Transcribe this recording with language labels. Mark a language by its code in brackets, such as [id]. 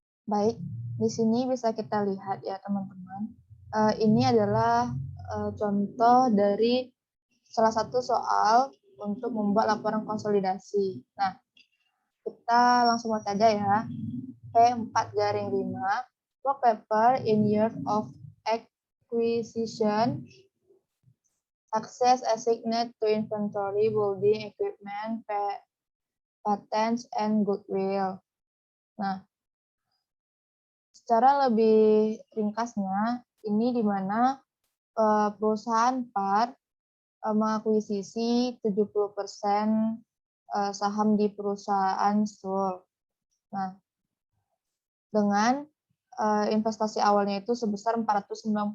[id] Baik, di sini bisa kita lihat ya teman-teman. Ini adalah contoh dari salah satu soal untuk membuat laporan konsolidasi. Nah, kita langsung mulai saja ya. [en] P4-5, work paper in years of acquisition, access assigned to inventory, building, equipment, patents, and goodwill. [id] Nah, secara lebih ringkasnya, ini di mana perusahaan PAR mengakuisisi 70% saham di perusahaan SUL. Nah, dengan investasi awalnya itu sebesar $490.